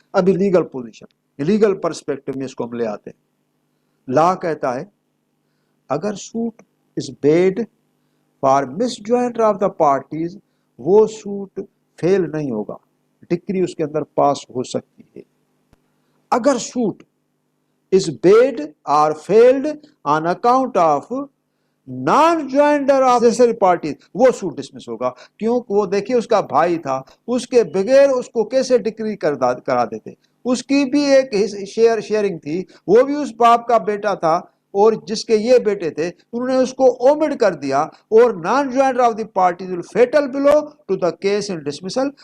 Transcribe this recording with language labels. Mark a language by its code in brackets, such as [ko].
[ur] ابھی legal position legal perspective میں اس کو ہم لے آتے ہیں. لا کہتا ہے اگر suit is bad for miss جوائنٹر of the parties وہ سوٹ فیل نہیں ہوگا، ڈگری اس کے اندر پاس ہو سکتی ہے. اگر suit [en] is paid or failed on account of non-joinder of necessary parties [ur] وہ سوٹ ڈسمس ہوگا. کیونکہ وہ دیکھیے اس کا بھائی تھا، اس کے بغیر اس کو کیسے ڈکری کرا دیتے؟ اس کی بھی ایک شیئرنگ تھی، وہ بھی اس باپ کا بیٹا تھا اور جس کے یہ بیٹے تھے انہوں نے اس کو اومٹ کر دیا. [en] اور non joinder of the parties will fatal blow to the case in dismissal.